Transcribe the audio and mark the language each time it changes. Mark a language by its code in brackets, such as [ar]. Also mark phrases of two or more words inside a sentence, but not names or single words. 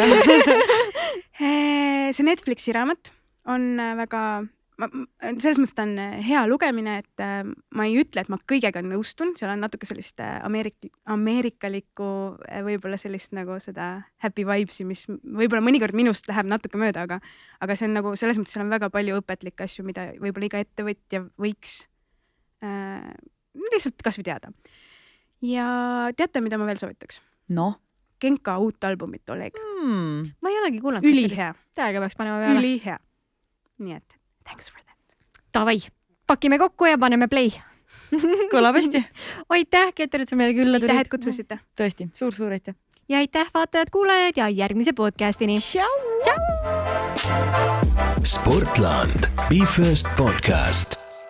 [et] See Netflixi raamat on väga, selles mõttes ta on hea lugemine, et ma ei ütle, et ma kõigega nõustun, seal on natuke sellist ameerikalikku võib-olla sellist nagu seda [en] happy vibesi, [et] mis võib-olla mõnikord minust läheb natuke mööda, aga see on nagu selles mõttes, seal on väga palju õpetlikke asju, mida võib-olla iga ettevõtja võiks lihtsalt kas või teada. Ja teate, mida ma veel soovitaks? No? Genka uut albumit, Oleg. Ma ei olegi kuulanud. Ülihea. Täiega peaks panema peale. Ülihea. Nii et [en] thanks for that. [et] Tavai, pakime kokku ja paneme play. Kõlab hästi. Aitäh, Keter, et sa meile külla tulid. Aitäh, et kutsusite. Tõesti, suur aitäh. Ja aitäh, vaatajad, kuulajad ja järgmise podcastini. Ciao! Sportland. Be First podcast.